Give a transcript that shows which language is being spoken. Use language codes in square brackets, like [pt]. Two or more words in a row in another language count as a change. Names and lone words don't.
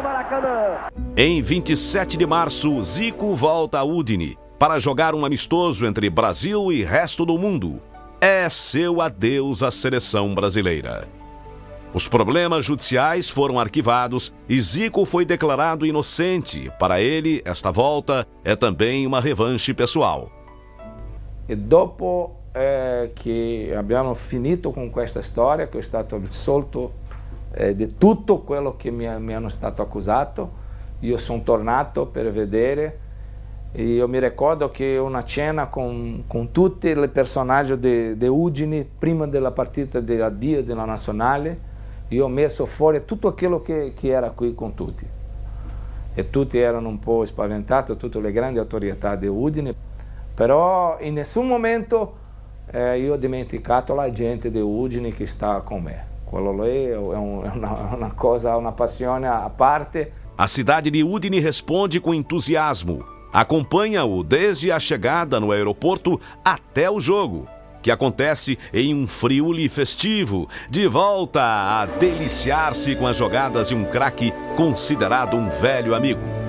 [pt] Em 27 de março, Zico volta a Udine para jogar um amistoso entre Brasil e resto do mundo. É seu adeus à seleção brasileira. Os problemas judiciais foram arquivados e Zico foi declarado inocente. Para ele, esta volta é também uma revanche pessoal. [it] E dopo che abbiamo finito con questa storia, che è stato assolto di tutto quello che mi hanno stato accusato. Io sono tornato per vedere, e io mi ricordo che una cena con tutti i personaggi di Udine prima della partita di addio della nazionale, io ho messo fuori tutto quello che era qui con tutti, e tutti erano un po' spaventati, tutte le grandi autorità di Udine, però in nessun momento io ho dimenticato la gente di Udine che sta con me. Quello lì è una cosa, una passione a parte. [pt] A cidade de Udine responde com entusiasmo. Acompanha-o desde a chegada no aeroporto até o jogo, que acontece em um Friuli festivo, de volta a deliciar-se com as jogadas de um craque considerado um velho amigo.